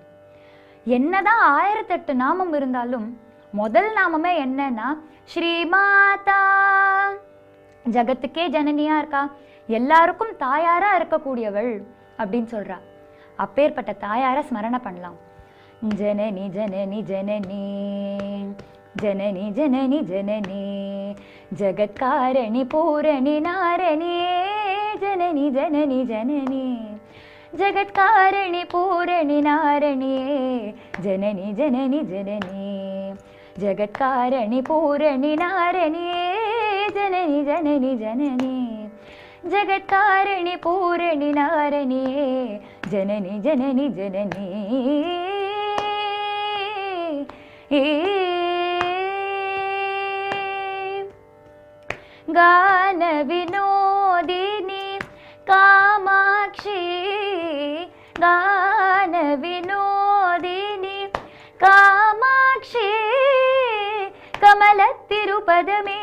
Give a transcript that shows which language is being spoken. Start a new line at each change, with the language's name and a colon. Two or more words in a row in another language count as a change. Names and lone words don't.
Tamil: என்னதான் 1008 நாமம் இருந்தாலும் முதல் நாமமே என்னன்னா ஸ்ரீமாதா. ஜகத்துக்கே ஜனனியா இருக்கா, எல்லாருக்கும் தாயாரா இருக்கக்கூடியவள் அப்படின்னு சொல்றா. அப்பேற்பட்ட தாயார ஸ்மரண பண்ணலாம்.
Sanskrit: ஜனனி ஜனனி ஜனனி जननी जननी जननी जगत्कारिणी पूरणी नारणी जननी जननी जननी जगत्कारिणी पूरणी नारणी जननी जननी जननी जगत्कारणि पूरणि नारणिये जननि जननि जननि जगत्कारणि पूरणि नारणिये जननि जननि जननि गान विनोदिनी कामाक्षी गान विनोदिनी कामाक्षी कमलत्तिरुपदमे